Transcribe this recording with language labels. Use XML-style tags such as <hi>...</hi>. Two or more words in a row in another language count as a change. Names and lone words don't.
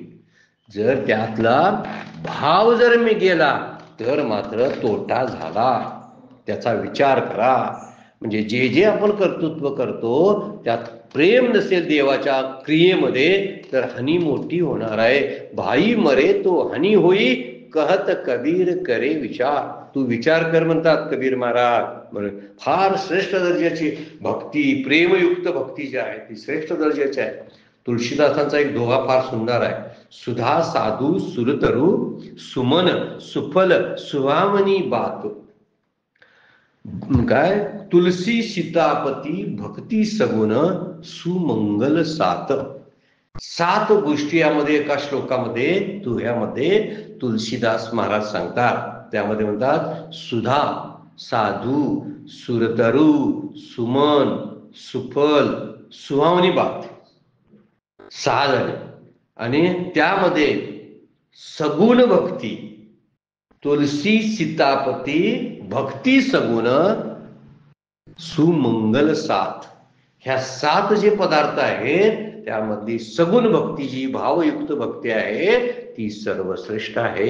<mr>जर त्यातला भाव जर मी गेला तर मात्र तोटा झाला. त्याचा विचार करा. म्हणजे जे आपण कर्तृत्व करतो त्यात प्रेम नसेल देवाच्या क्रियेमध्ये तर हानी मोठी होणार आहे.</mr> <hi>भाई मरे तो हानी होई, कहत कबीर करे विचार.</hi> <mr>तू विचार कर म्हणतात कबीर महाराज. फार श्रेष्ठ दर्जाची भक्ती, प्रेमयुक्त भक्ती जी आहे ती श्रेष्ठ दर्जाची आहे. तुळशीदासांचा एक दोहा फार सुंदर आहे.</mr> <hi>सुधा साधू सुरतरू, सुमन सुफल सुहामणी बात.</hi> <mr>काय?</mr> <hi>तुलसी सीतापती भक्ती सगुण, सुमंगल सात.</hi> <mr>7 गोष्टी यामध्ये एका श्लोकामध्ये ह्यामध्ये तुलसीदास महाराज सांगतात. त्यामध्ये म्हणतात सुधा, साधू,</mr> <hi>सुरतरू, सुमन, सुफल, सुहावनी बात.</hi> <mr>6 झाले. आणि त्यामध्ये सगुण भक्ती,</mr> <hi>तुलसी सीतापती भक्ती सगुण, सुमंगल सात.</hi> <mr>ह्या 7 जे पदार्थ आहेत त्यामधली सगुण भक्ती जी भावयुक्त भक्ती आहे ती सर्वश्रेष्ठ आहे.</mr>